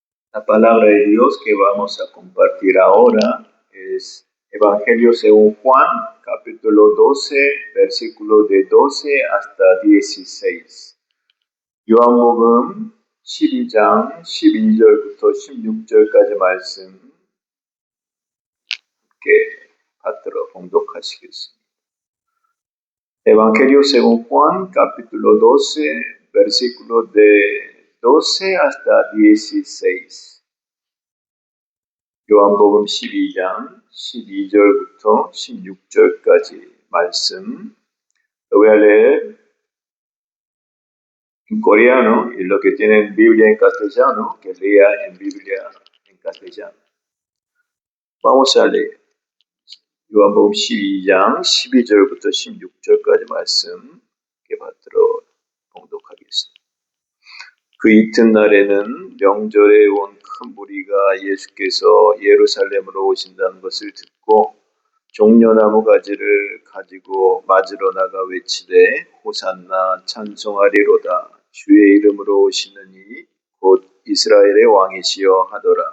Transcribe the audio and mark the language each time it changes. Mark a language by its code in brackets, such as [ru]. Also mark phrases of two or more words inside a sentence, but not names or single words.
[es] La palabra de Dios que vamos a compartir ahora es Evangelio según Juan, capítulo 12, versículos de 12 hasta 16. [ko] 요한복음 12장 12절부터 16절까지 말씀 함께 받들어 봉독하시겠습니다. [es] Evangelio según Juan, capítulo 12, versículos de 12 hasta 16. [ko] 요한복음 12장 12절부터 16절까지 말씀. [es] Lo voy a leer en coreano y lo que tienen Biblia en castellano, que lea en Biblia en castellano. Vamos a leer. [ko] 요한복음 12장 12절부터 16절까지 말씀 받들어 봉독하겠습니다. 그 이튿날에는 명절에 온 큰 무리가 예수께서 예루살렘으로 오신다는 것을 듣고 종려나무 가지를 가지고 맞으러 나가 외치되 호산나 찬송하리로다 주의 이름으로 오시는 이 곧 이스라엘의 왕이시여 하더라.